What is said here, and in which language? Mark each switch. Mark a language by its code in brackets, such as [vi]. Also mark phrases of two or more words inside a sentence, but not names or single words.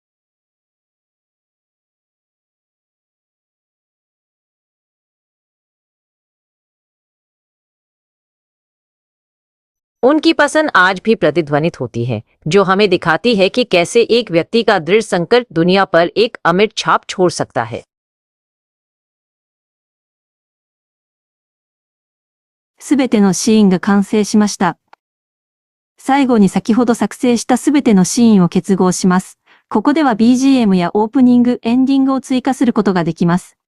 [hi] उनकी पसंद आज भी प्रतिध्वनित होती है, जो हमें दिखाती है कि कैसे एक व्यक्ति का दृढ़ संकल्प दुनिया पर एक अमिट छाप छोड़ सकता है। [ja] すべてのシーンが完成しました。最後に先ほど作成したすべてのシーンを結合します。ここでは BGM やオープニング、エンディングを追加することができます。